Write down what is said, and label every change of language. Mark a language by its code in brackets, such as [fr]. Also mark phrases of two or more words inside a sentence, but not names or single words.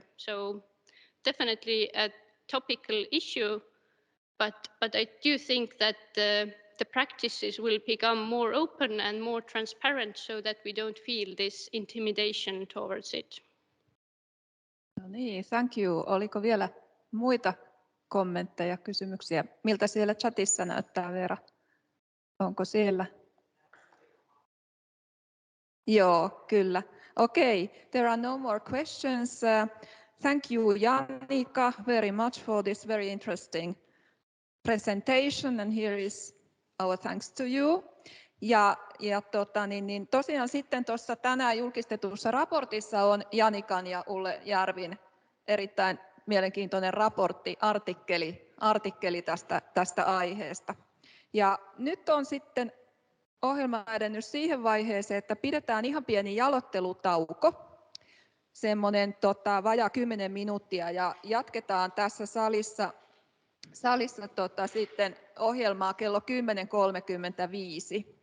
[en] So definitely a topical issue, but I do think that the practices will become more open and more transparent so that we don't feel this intimidation towards it. [fi] No niin, [en] thank you. [fi] Oliko vielä muita kommentteja, kysymyksiä? Miltä siellä chatissa näyttää, Veera? Onko siellä? Joo, kyllä. [en] Okay, there are no more questions. Thank you, Janika, very much for this very interesting presentation, and here is our thanks to you. [fi] Tosiaan sitten tuossa tänään julkistetussa raportissa on Janikan ja Ulle Järvin erittäin mielenkiintoinen artikkeli tästä aiheesta. Ja nyt on sitten ohjelma edennyt siihen vaiheeseen, että pidetään ihan pieni jaloittelutauko, semmoinen vajaa 10 minuuttia, ja jatketaan tässä salissa sitten ohjelmaa kello 10.35.